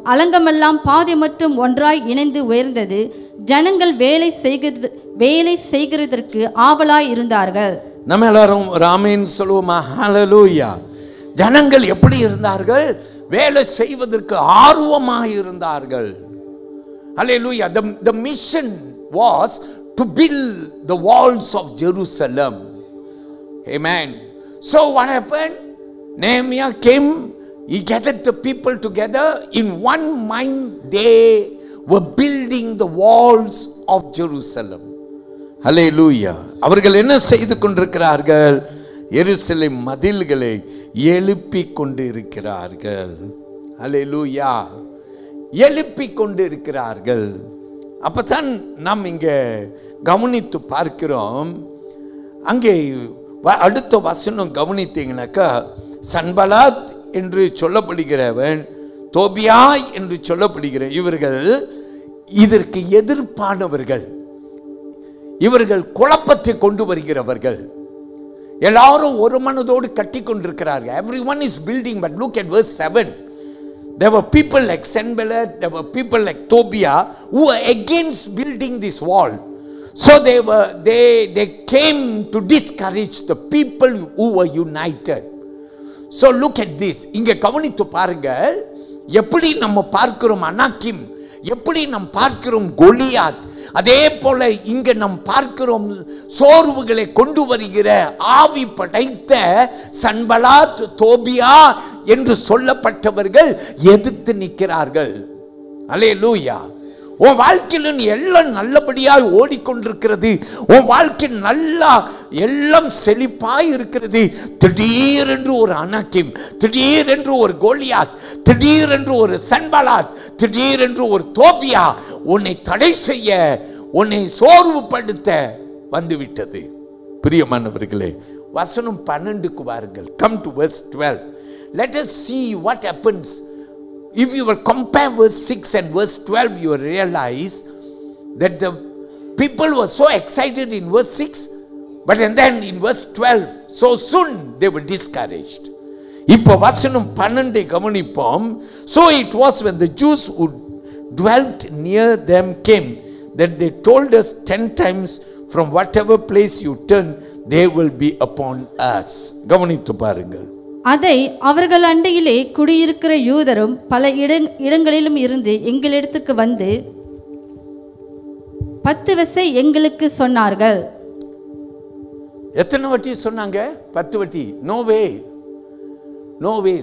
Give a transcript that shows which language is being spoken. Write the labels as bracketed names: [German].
[Tamil] அலங்கமெல்லாம் பாதி மட்டும் ஒன்றாய் இணைந்து உயர்ந்தது. ஜனங்கள் வேலை செய்கிறதற்கு ஆவலாய் இருந்தார்கள். நம்ம எல்லாரும் ராமேன் சொல்லுவோமா? ஹல்லேலூயா. ஜனங்கள் எப்படி இருந்தார்கள்? வேலை செய்வதற்கு ஆர்வமாக இருந்தார்கள். ஹல்லேலூயா. [English] The mission was to build the walls of Jerusalem. Amen. So what happened? Nehemiah came, he gathered the people together. In one mind they were building the walls of Jerusalem. Hallelujah. [Tamil] அவர்கள் என்ன செய்து கொண்டிருக்கிறார்கள்? எருசலேம் மதில்களை எழுப்பிக் கொண்டிருக்கிறார்கள். Hallelujah. எழுப்பிக் கொண்டிருக்கிறார்கள். அப்பதான் நாம் இங்க கவனித்து பார்க்கிறோம். அங்கே அடுத்த வசனம் கவனித்தீங்கன்னாக்கா, சன்பலாத் என்று சொல்லப்படுகிறவன், தோபியா என்று சொல்லப்படுகிற இவர்கள் இதற்கு எதிர்ப்பானவர்கள். இவர்கள் குழப்பத்தை கொண்டு வருகிறவர்கள். எல்லாரும் ஒரு மனதோடு கட்டி கொண்டிருக்கிறார்கள். [English] Everyone is building, but look at verse 7. There were people like Sanballat, there were people like Tobiah who were against building this wall. So they came to discourage the people who were united. So look at this. [Tamil] இங்க கவனித்து பாருங்கள், எப்படி நம்ம பார்க்கிறோம் அனாக்கிம், எப்படி நாம் பார்க்கிறோம் கோலியாத், அதே போல இங்க நாம் பார்க்கிறோம் சோர்வுகளை கொண்டு வருகிற ஆவி படைத்த சன்பலாத், தோபியா என்று சொல்லப்பட்டவர்கள் எதிர்த்து நிற்கிறார்கள். அல்லேலூயா. உன் வாழ்க்கையில் எல்லாம் நல்லபடியாய் ஓடிக்கொண்டிருக்கிறது, உன் வாழ்க்கை நல்லா எல்லாம் செழிப்பாய் இருக்கிறது. திடீரென்று ஒரு அனாக்கிம், திடீரென்று ஒரு கோலியாத், திடீரென்று ஒரு சன்பலாத், திடீரென்று ஒரு தோபியா உன்னை தடை செய்ய, உன்னை சோர்வுபடுத்த வந்துவிட்டது. பிரியமானவர்களே, வசனம் 12க்கு வாருங்கள். [English] Come to verse 12. Let us see what happens. If you will compare verse 6 and verse 12, you will realize that the people were so excited in verse 6, but and then in verse 12, so soon they were discouraged. [Tamil] இப்போ வசனம் 12 கவனிப்போம். [English] So it was when the Jews who dwelt near them came that they told us 10 times, from whatever place you turn, they will be upon us. [Tamil] கவனித்து பாருங்கள். அதை அவர்கள் அண்டையிலே குடியிருக்கிற யூதரும் பல இடங்களிலும் இருந்து எங்களிடத்துக்கு வந்து 10 வசை எங்களுக்கு சொன்னார்கள். எத்தனை வட்டி சொன்னாங்க? 10 வட்டி. நோவே, நோவே.